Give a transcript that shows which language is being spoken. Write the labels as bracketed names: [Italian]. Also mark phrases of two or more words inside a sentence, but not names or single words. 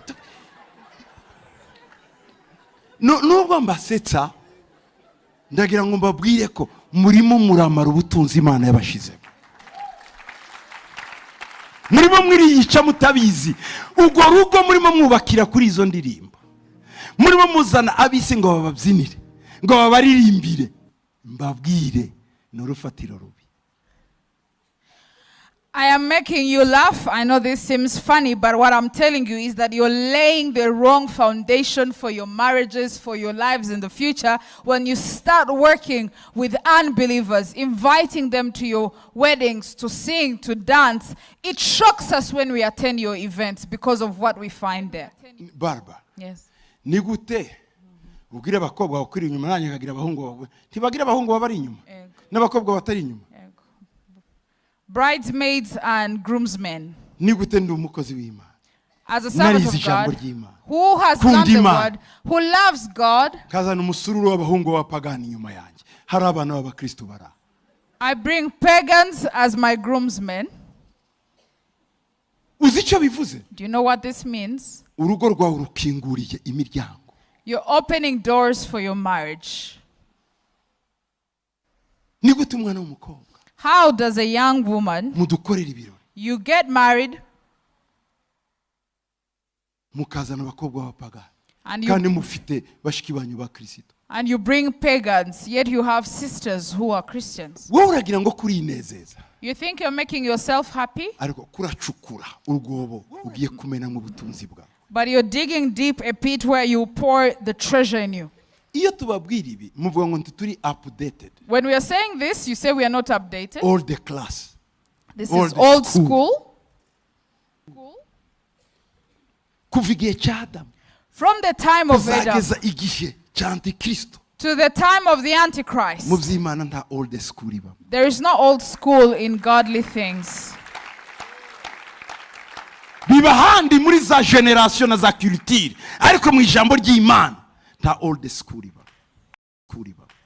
[Kinyarwanda] nubwo mbasetsa ndagira ngo mbabwire ko murimo muramara ubutunzi Imana yabashize murimo mwiriyica mutabizi ubwo rugo murimo mwubakira kuri izo ndirimbo murimo muzana abisi ngo bababyinire ngo babaririmbire mbabwire n'urufatiro rubi. [English] I am making you laugh. I know this seems funny, but what I'm telling you is that you're laying the wrong foundation for your marriages, for your lives in the future. When you start working with unbelievers, inviting them to your weddings, to sing, to dance, it shocks us when we attend your events because of what we find there. Barbara. Yes. [Kinyarwanda] Nigute. Ugira abakobwa bakuri inyuma nanjye kagira abahungu ntibagira abahungu babari inyuma n'abakobwa batari inyuma. [English] Bridesmaids and groomsmen. [Kinyarwanda] Nigute ndi umukozi w'Imana. [English] As a servant of God, who has learned the word, who loves God, [Kinyarwanda] kazana umusururu w'abahungu b'abapagani inyuma yanjye hari abana b'abakristo bara. [English] I bring pagans as my groomsmen. [Kinyarwanda] Uzi icyo bivuze? [English] Do you know what this means? [Kinyarwanda] Urugo rwawe rukinguriye imiryango. [English] You're opening doors for your marriage. [Kinyarwanda] Nigute umwana w'umukobwa. [English] How does a young woman, [Kinyarwanda] mudukorera ibirori, [English] you get married, [Kinyarwanda] mukazana abakobwa b'abapagani, [English] And [Kinyarwanda] kandi mufite bashiki banyu bakristo. [English] And you bring pagans, yet you have sisters who are Christians. [Kinyarwanda] Wowe uragira ngo kurinezeza. [English] You think you're making yourself happy? [Kinyarwanda] Ariko kuracukura urwobo ugiye kumena mu butunzi bwawe. [English] But you're digging deep a pit where you pour the treasure in you. [Kinyarwanda] Iyo tubabwira ibi muvuga ngo turi updated. [English] When we are saying this, you say we are not updated. Old the class. This is old school. [Kinyarwanda] Kuva igihe cya Adamu. [English] From the time of Adam [Kinyarwanda] kuzageza igihe cya Antikristo. [English] to the time of the Antichrist. [Kinyarwanda] Mu by'Imana nta [English] old school [Kinyarwanda] iba. [English] There is no old school in godly things. [Kinyarwanda] Biba handi muri za generation na za culture ariko mu ijambo ry'Imana nta [English] old school [Kinyarwanda] iba.